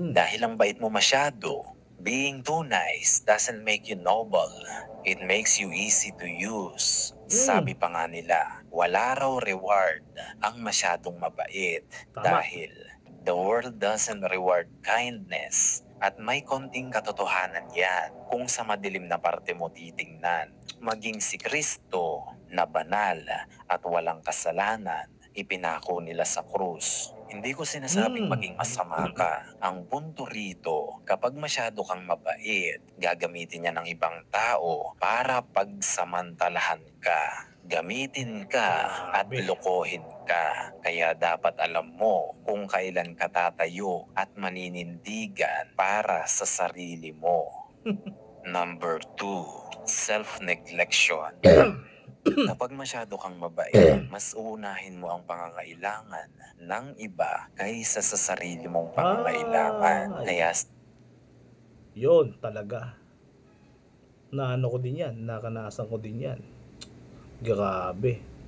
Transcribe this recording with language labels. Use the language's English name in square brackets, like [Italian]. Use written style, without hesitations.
[Filipino] Dahil ang bait mo masyado, [English] being too nice doesn't make you noble. It makes you easy to use. [Filipino] Sabi pa nga nila, wala raw reward ang masyadong mabait. Tama. Dahil [English] the world doesn't reward kindness. [Filipino] At may konting katotohanan yan kung sa madilim na parte mo titingnan. Maging si Kristo na banal at walang kasalanan, ipinako nila sa krus. Hindi ko sinasabing maging masama ka. Ang punto rito, kapag masyado kang mabait, gagamitin niya ng ibang tao para pagsamantalahan ka. Gamitin ka at lokohin ka. Kaya dapat alam mo kung kailan ka tatayo at maninindigan para sa sarili mo. [English] Number 2, self-neglection. [Filipino] Kapag masyado kang mabait, mas uunahin mo ang pangangailangan ng iba kaysa sa sarili mong pangangailangan. Kaya yun talaga. Ko din yan, nakanasan ko din yan. Grabe.